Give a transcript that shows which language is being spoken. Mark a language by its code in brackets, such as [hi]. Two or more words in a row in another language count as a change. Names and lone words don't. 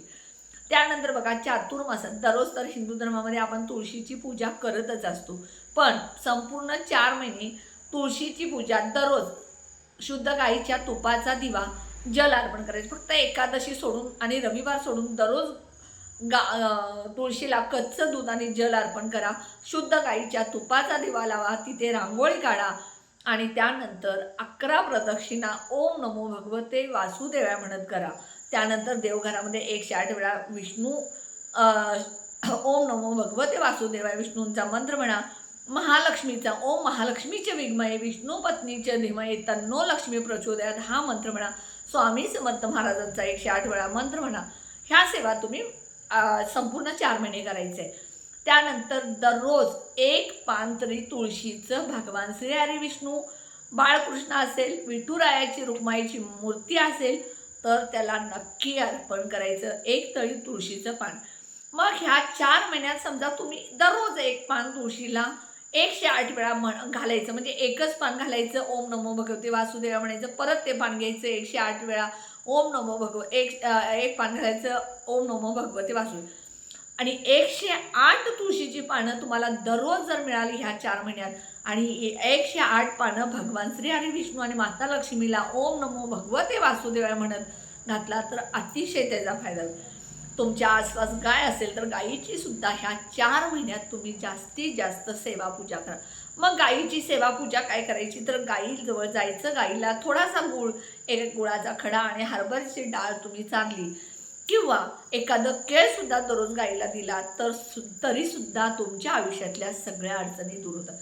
[mr] त्यानंतर बघा चातुर्मासात दररोज तर हिंदू धर्मामध्ये आपण तुळशीची पूजा करतच असतो, पण संपूर्ण 4 महिने तुळशीची पूजा दररोज शुद्ध गाईच्या तुपाचा दिवा जल अर्पण करायचं. फक्त एकादशी सोडून आणि रविवार सोडून दररोज तुळशीला कच्चं दूध आणि जल अर्पण करा. शुद्ध गाईच्या तुपाचा दिवा लावा, तिथे रांगोळी काढा आणि त्यानंतर 11 प्रदक्षिणा [sa] ओम नमो भगवते वासुदेवाय [mr] म्हणत करा. त्यानंतर देवघरामध्ये 108 वेळा विष्णू [sa] ओम नमो भगवते वासुदेवाय [mr] विष्णूंचा मंत्र म्हणा. महालक्ष्मीचा [sa] ओम महालक्ष्मीचे विघ्मये विष्णू पत्नीचे धीमये तन्नो लक्ष्मी प्रचोदयात [mr] हा मंत्र म्हणा. स्वामी समर्थ महाराजांचा 108 वेळा मंत्र म्हणा. ह्या सेवा तुम्ही संपूर्ण 4 महिने करायचे. त्यानंतर दररोज 1 पान तरी तुळशीचं भगवान श्री हरी विष्णू बाळकृष्ण असेल, विठुरायाची रुक्माईची मूर्ती असेल तर त्याला नक्की अर्पण करायचं, 1 तळी तुळशीचं पान. मग ह्या 4 महिन्यात समजा तुम्ही दररोज 1 पान तुळशीला 108 वेळा घालायचं, म्हणजे एकच पान घालायचं, [sa] ओम नमो भगवते वासुदेवा [mr] म्हणायचं, परत ते पान घ्यायचं 108 वेळा [sa] ओम नमो [mr] एक पान घालायचं, [sa] ओम नमो भगवते वासुदेव. [mr] आणि 108 तुळशीची पानं तुम्हाला दररोज जर मिळाली ह्या 4 महिन्यात आणि 108 पानं भगवान श्री हरी विष्णू आणि माता लक्ष्मीला [sa] ओम नमो भगवते वासुदेवाय [mr] म्हणत घातला तर अतिशय त्याचा फायदा होईल. तुमच्या आसपास गाय असेल तर गायीची सुद्धा ह्या 4 महिन्यात तुम्ही जास्तीत जास्त सेवा पूजा करा. मग गायीची सेवा पूजा काय करायची, तर गायीजवळ जायचं, गायीला थोडासा गूळ, एक गुळाचा खडा आणि हरभऱ्याची डाळ तुम्ही चांगली किंवा एखादं केळसुद्धा दररोज गायीला दिला तर तरीसुद्धा तुमच्या आयुष्यातल्या सगळ्या अडचणी दूर होतात.